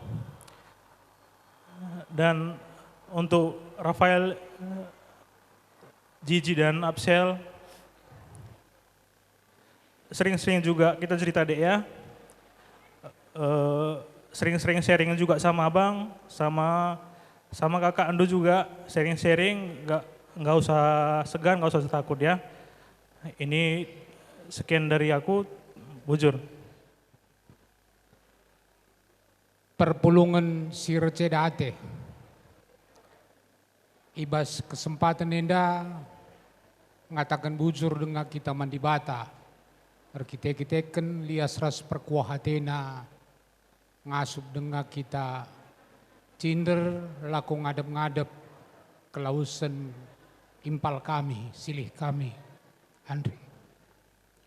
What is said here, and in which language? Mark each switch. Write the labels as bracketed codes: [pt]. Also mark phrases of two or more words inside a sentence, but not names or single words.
[id] Dan untuk Rafael, Gigi dan Absel, sering-sering juga kita cerita Dek ya, sering-sering sharing juga sama Abang, sama Kakak Ando juga, sharing-sharing, nggak usah segan, nggak usah takut ya. Ini sekian dari aku, [btx] bujur. Perpulungan Sircedate. Ibas kesempatan enda ngatakan bujur dengan kita mandi bata. Kita-kita lias ras perkuah hatena ngasup dengan kita cinder laku ngadep-ngadep kelausan impal kami, silih kami.